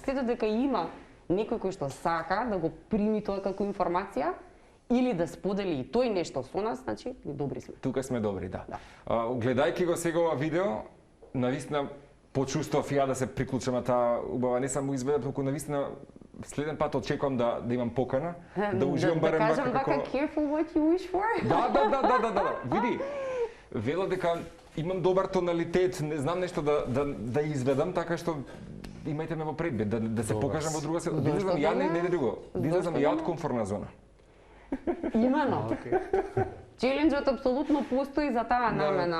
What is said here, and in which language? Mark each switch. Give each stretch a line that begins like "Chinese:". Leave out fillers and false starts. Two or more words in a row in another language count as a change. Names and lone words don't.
Macedonian: Сето дека има некој кој што сака да го прими тоа како информација или да сподели и тој нешто со нас, значи добри сме. Тука сме добри, да. Гледајќи го сега ова видео, навистина почувствував ја да се приклучам на таа убава не само изведа, туку навистина следен пат очекувам да имам покана, да уживам барем да кажам вака како...
English: careful what you wish for.
Macedonian: Да. Види, вела дека имам добар тоналитет, не знам нешто да изведам, така што имајте ме во предбед, да се покажам во друга среда. Излезам ја не друго. Излезам ја од комфортна зона. Имено. Челенџот апсолутно постои за таа намена.